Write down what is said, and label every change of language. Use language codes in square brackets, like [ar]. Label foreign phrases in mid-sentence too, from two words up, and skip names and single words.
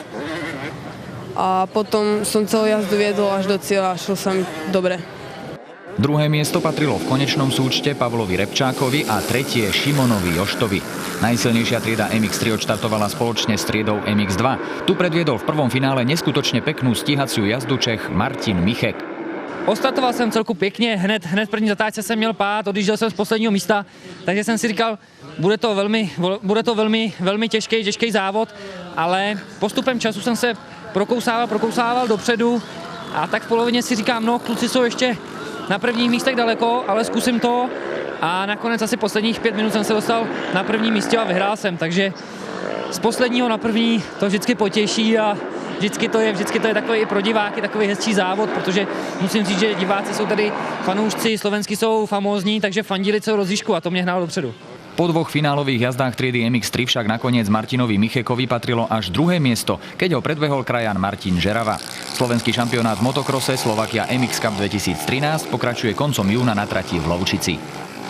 [sk] A potom som celú jazdu viedol až do cieľa a šlo sa mi dobre. Druhé miesto patrilo v konečnom súčte Pavlovi Repčákovi a tretie Šimonovi Joštovi. Najsilnejšia trieda MX3 odštartovala spoločne s triedou MX2. Tu predviedol v prvom finále neskutočne peknú stíhaciu jazdu Čech Martin Michek. [cs] Ostartoval jsem celku pěkně, hned první zatáčce jsem měl pád, odjížděl jsem z posledního místa, takže jsem si říkal, bude to velmi těžký závod, ale postupem času jsem se prokousával dopředu a tak v polovině si říkám, no kluci jsou ještě na prvních místech daleko, ale zkusím to a nakonec asi posledních 5 minut jsem se dostal na první místě a vyhrál jsem, takže z posledního na první to vždycky potěší a vždycky to je takový i pro diváky takový hezčí závod, protože musím říct, že diváci jsou tady fanoušci, slovenský jsou famózní, takže fandili celou rozjížďku a to mě hnálo dopředu. [sk] Po dvoch finálových jazdách triedy MX3 však nakoniec Martinovi Michekovi patrilo až druhé miesto, keď ho predbehol krajan Martin Žerava. Slovenský šampionát v motokrose Slovakia MX Cup 2013 pokračuje koncom júna na trati v Lovčici.